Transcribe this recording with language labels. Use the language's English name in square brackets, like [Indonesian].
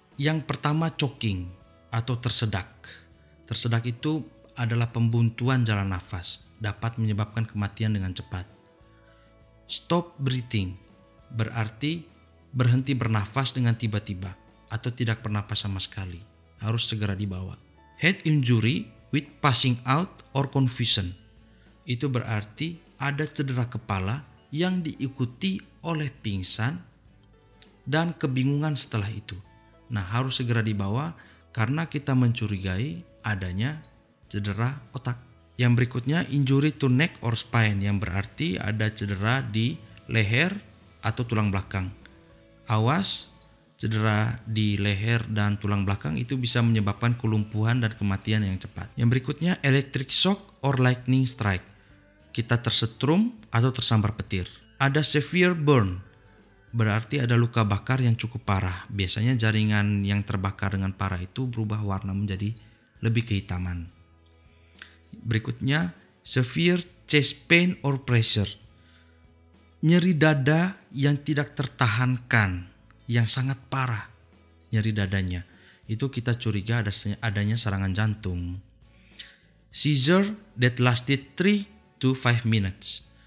[Indonesian] Yang pertama, choking atau tersedak. Tersedak itu adalah pembuntuan jalan nafas, dapat menyebabkan kematian dengan cepat. Stop breathing berarti berhenti bernafas dengan tiba-tiba atau tidak bernafas sama sekali. Harus segera dibawa. [English] Head injury with passing out or confusion. [Indonesian] Itu berarti ada cedera kepala yang diikuti oleh pingsan dan kebingungan setelah itu. Nah, harus segera dibawa karena kita mencurigai adanya cedera otak. Yang berikutnya [English] injury to neck or spine, [Indonesian] yang berarti ada cedera di leher atau tulang belakang. Awas, cedera di leher dan tulang belakang itu bisa menyebabkan kelumpuhan dan kematian yang cepat. Yang berikutnya [English] electric shock or lightning strike. [Indonesian] Kita tersetrum atau tersambar petir. Ada [English] severe burn, [Indonesian] berarti ada luka bakar yang cukup parah. Biasanya jaringan yang terbakar dengan parah itu berubah warna menjadi lebih kehitaman. [English] Berikutnya severe chest pain or pressure. [Indonesian] Nyeri dada yang tidak tertahankan, yang sangat parah nyeri dadanya. Itu kita curiga adanya serangan jantung. [English] Seizure that lasted 3 to 5 minutes.